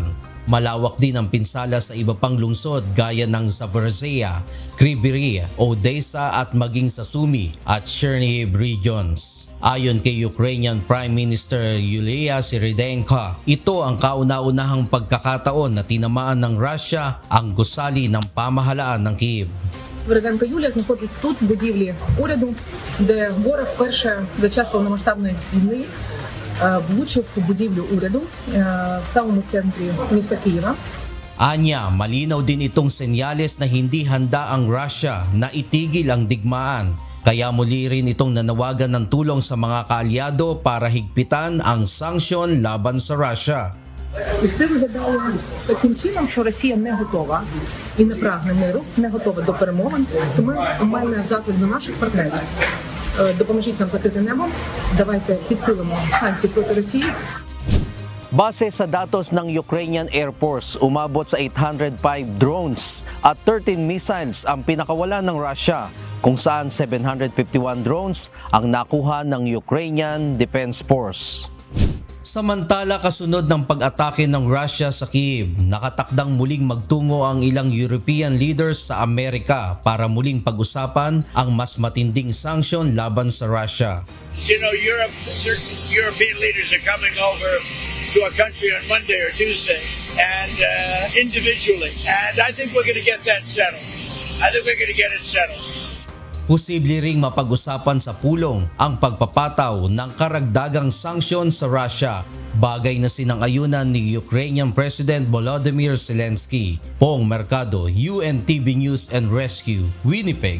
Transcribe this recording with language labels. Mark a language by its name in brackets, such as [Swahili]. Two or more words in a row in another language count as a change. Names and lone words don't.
[Filipino] Malawak din ang pinsala sa iba pang lungsod gaya ng Zaporizhia, Kryvyi, Odessa at maging sa Sumy at Chernihiv regions. Ayon kay [English] Ukrainian Prime Minister [Filipino] Yulia Syrydenko, ito ang kauna-unahang pagkakataon na tinamaan ng Russia ang gusali ng pamahalaan ng Kyiv. [Ukrainian] Свериденко Юлія знаходиться тут, в будівлі уряду, де ворог вперше за час повномасштабної війни влучив у будівлю уряду в самому центрі міста Києва. [Filipino] Anya, malinaw din itong senyales na hindi handa ang Russia na itigil ang digmaan. Kaya muli rin itong nanawagan ng tulong sa mga kaalyado para higpitan ang sanksyon laban sa Russia. [Ukrainian] І все виглядало таким чином, що Росія не готова і не прагне миру, не готова до перемовин. Тому маємо заклик до наших партнерів. Допоможіть нам закрити небо, давайте підсилимо санкції проти Росії. [Filipino] Base sa datos ng Ukrainian Air Force, umabot sa 805 drones at 13 missiles ang pinakawala ng Russia, kung saan 751 drones ang nakuha ng Ukrainian Defense Force. Samantala, kasunod ng pag-atake ng Russia sa Kyiv, nakatakdang muling magtungo ang ilang [English] European leaders [Filipino] sa Amerika para muling pag-usapan ang mas matinding sanksyon laban sa Russia. [English] You know, certain European leaders are coming over to our country on Monday or Tuesday, and individually, and I think we're going to get that settled. I think we're going to get it settled. [Filipino] Posible ring mapag-usapan sa pulong ang pagpapataw ng karagdagang sanksyon sa Russia, bagay na sinang-ayunan ni [English] Ukrainian President [Filipino] Volodymyr Zelensky. Pong Mercado, UNTV News and Rescue, Winnipeg.